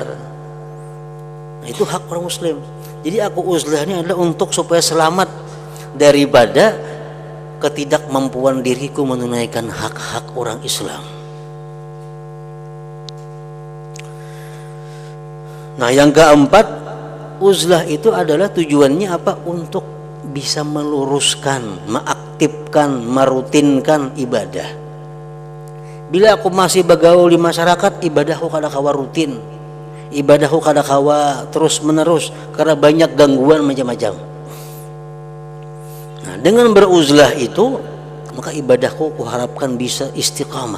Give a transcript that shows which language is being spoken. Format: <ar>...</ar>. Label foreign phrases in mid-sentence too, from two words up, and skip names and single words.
<id>Nah, itu hak orang muslim. Jadi aku uzlahnya adalah untuk supaya selamat daripada ketidakmampuan diriku menunaikan hak-hak orang Islam. Nah, yang keempat, uzlah itu adalah tujuannya apa? Untuk bisa meluruskan, mengaktifkan, merutinkan ibadah. Bila aku masih bergaul di masyarakat, ibadahku</id> <bjn>kada kawa</bjn> <id>rutin, ibadahku</id> <bjn>kada kawa</bjn> <id>terus menerus karena banyak gangguan macam-macam. Nah, dengan beruzlah itu, maka ibadahku kuharapkan bisa istiqamah.</id>